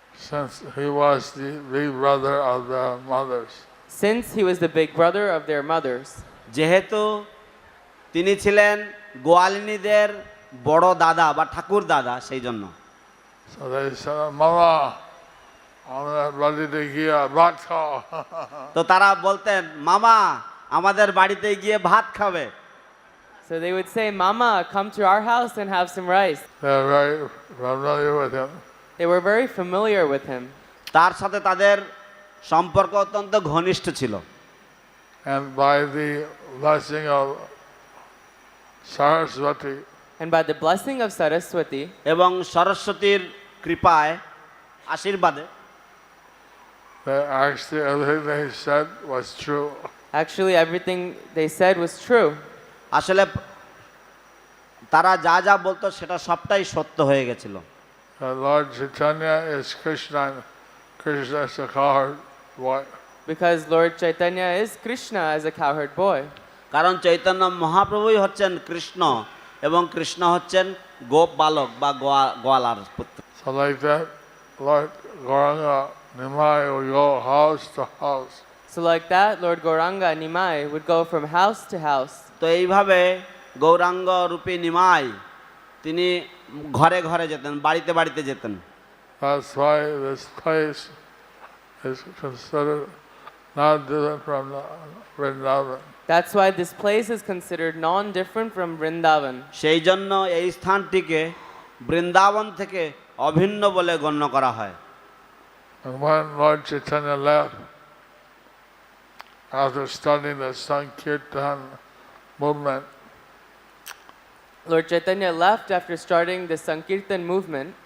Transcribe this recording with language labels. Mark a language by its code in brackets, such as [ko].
[en] Since he was the big brother of the mothers. Since he was the big brother of their mothers. [bn] যেহেতু তিনি ছিলেন গোয়ালিনীদের বড় দাদা বা ঠাকুর দাদা, সেই জন্য [en] So they said, Mama, I'm ready to give a [bn] bhat khao. তো তারা বলতেন, মামা আমাদের বাড়িতে গিয়ে ভাত খাবে। [en] So they would say, Mama, come to our house and have some rice. They're very familiar with him. They were very familiar with him. [bn] তার সাথে তাদের সম্পর্ক অত্যন্ত ঘনিষ্ঠ ছিল। [en] And by the blessing of Saraswati, And by the blessing of Saraswati, [bn] এবং সরস্বতীর কৃপায় আশীর্বাদে [en] that actually everything they said was true. actually everything they said was true. [bn] আসলে তারা যা যা বলতো সেটা সবটাই সত্য হয়ে গেছিল। [en] Lord Chaitanya is Krishna, and Krishna is a cowherd boy. Because Lord Chaitanya is Krishna as a cowherd boy. [bn] কারণ চৈতন্য মহাপ্রভুই হচ্ছেন কৃষ্ণ এবং কৃষ্ণ হচ্ছেন গোপ বালক বা গোয়ালার পুত্র। [en] So like that, Lord Gauranga Nimai will go house to house. So like that, Lord Gauranga Nimai would go from house to house. [bn] তো এইভাবে গৌরাঙ্গ রূপী নিমাই তিনি ঘরে ঘরে যেতেন, বাড়িতে বাড়িতে যেতেন। [en] That's why this place is considered not different from Vrindavan. That's why this place is considered non-different from Vrindavan. [bn] সেই জন্য এই স্থানটিকে বৃন্দাবন থেকে অভিন্ন বলে গণ্য করা হয়। [en] And when Lord Chaitanya left, after studying the Sankirtan movement, Lord Chaitanya left after starting the Sankirtan movement.